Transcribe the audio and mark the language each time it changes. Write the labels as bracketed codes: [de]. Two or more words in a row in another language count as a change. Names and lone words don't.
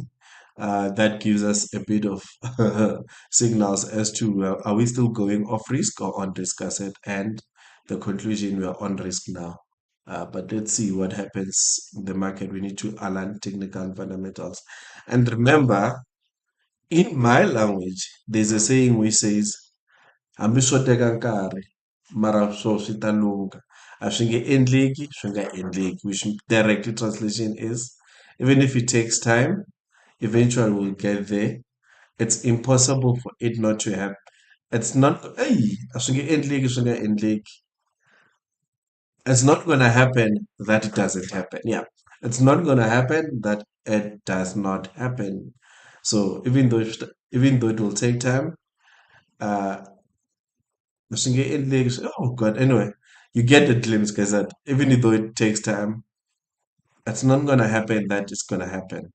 [en] That gives us a bit of signals as to are we still going off risk or on risk asset, and the conclusion we are on risk now. But let's see what happens in the market. We need to align technical and fundamentals. And remember, in my language, there's a saying which says, [ts] hambi swo teka nkarhi, mara swo swi ta lungha. A swi nge endleki, swi nga endleki, [en] which directly translation is, even if it takes time, eventually we'll get there. It's impossible for it not to happen. It's not, [ts] hey, a swi nge endleki, swi nga endleki. [en] It's not going to happen that it doesn't happen. Yeah. It's not going to happen that it does not happen. So even though it will take time, uh, oh God, anyway, you get the glimpse, guys, that even though it takes time, it's not going to happen that it's going to happen.